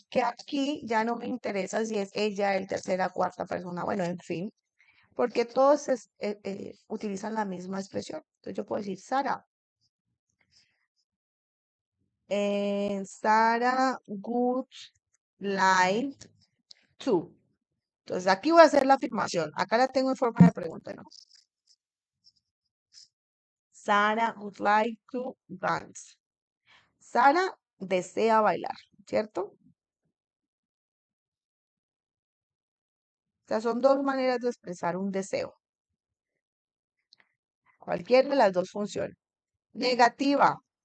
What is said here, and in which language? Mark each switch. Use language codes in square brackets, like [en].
[es] Que aquí ya no me interesa si es ella, el tercera, cuarta persona, bueno, en fin, porque todos utilizan la misma expresión. Entonces yo puedo decir, Sara, [en] Sara would like to. [es] Entonces aquí voy a hacer la afirmación. Acá la tengo en forma de pregunta, ¿no? [en] Sara would like to dance. [es] Sara desea bailar, ¿cierto? O sea, son dos maneras de expresar un deseo. Cualquiera de las dos funciona. Negativa.